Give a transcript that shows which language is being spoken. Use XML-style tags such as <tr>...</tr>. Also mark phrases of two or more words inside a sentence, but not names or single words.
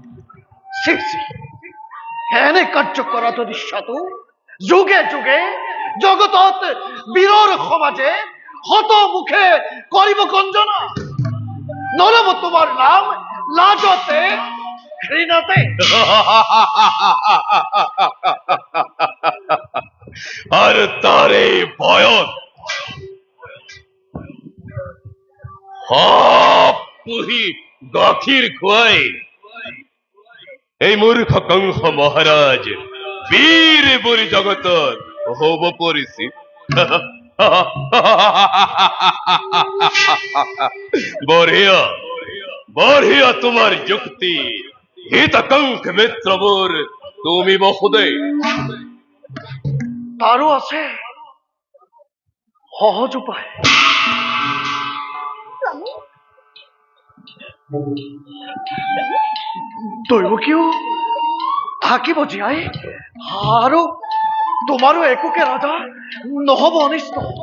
<as>এনে কাৰ্য কৰা যদি সাধু যুগে যুগে জগতত বীৰৰ সমাজে হত মুখে কৰিব গঞ্জনা, নলব তোমাৰ নাম লাজতে ঘৃণাতে। আর তারে ভয়ত পুহি গাখীৰ খুৱাই এই মূৰ্খ কংস মহারাজ বীর বলি জগতত হব পৰিছি। বঢ়িয়া বঢ়িয়া তোমার যুক্তি, হিত কংস মিত্র মোর তুমি মহোদয়। তাৰো আছে সহজ উপায়। দৈৱকীও থাকিব জীয়াই, আৰু তোমাৰো একোকে ৰজা নহব অনিষ্ট।</as>